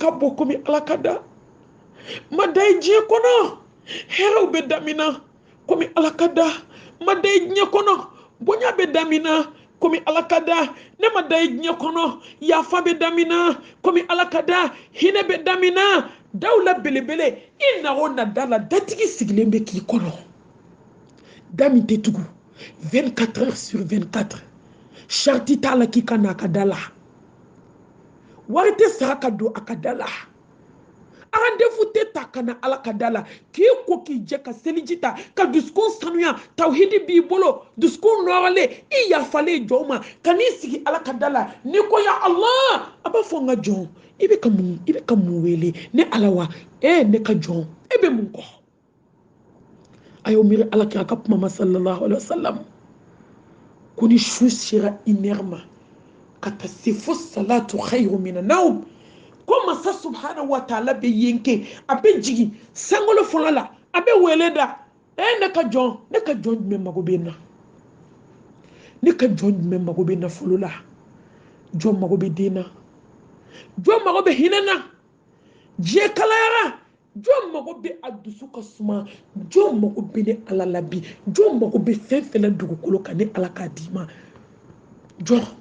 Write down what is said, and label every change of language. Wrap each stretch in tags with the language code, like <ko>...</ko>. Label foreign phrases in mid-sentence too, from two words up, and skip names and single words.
<bm>ka bon komi ala ka da ma da i diɲɛ kɔnɔ hɛrɛw bɛ damina komi ala ka da ma da i diɲɛ kɔnɔ bonya bɛ damina komi ala ka da ne ma da i diɲɛ kɔnɔ yafa bɛ damina komi ala ka da hinɛ bɛ damina dawula belebele i na o na da la datigi sigilen bɛ k'i kɔnɔ da min tɛ tugu</bm> <fr>24 heures sur 24</fr> <bm>charti t'a la k'i ka na a ka da la wari tɛ sara ka don a ka da la rendez-vous tɛ ta ka na ala ka da la k'i ko k'i jɛ ka seliji ta ka dusukun sanuya tawhidi b'i bolo dusukun nɔrɔlen i yafalen jɔn ma ka n'i sigi ala ka da la n'i ko</bm> <ar>يا الله</ar> <bm>a b'a fɔ n ka jɔn i bɛ ka mun wele ne ala wa ne ka jɔn e bɛ mun kɔ a y'o miiri ala kɛ a ka kuma ma</bm> <ar>صلى الله عليه وسلم</ar> <bm>ko ni su sera 1 heure ma ka taa se fo</bm> <ar>الصلاة خير من النوم</ar> <bm>ko masa</bm> <ar>سبحانه وتعالى</ar> <bm>bɛ yen kɛ a bɛ jigin sangolo fɔlɔ la a bɛ wele da ne ka jɔn jumɛn mago bɛ na ne ka jɔn jumɛn mago bɛ na fɔlɔ la jɔn mago bɛ den na jɔn mago bɛ hinɛ na diɲɛ kalayara jɔn mago bɛ a dusu ka suma jɔn mago bɛ ne ala la bi jɔn mago bɛ fɛn fɛn la dugukolo kan ne ala k'a d'i ma jɔn</bm>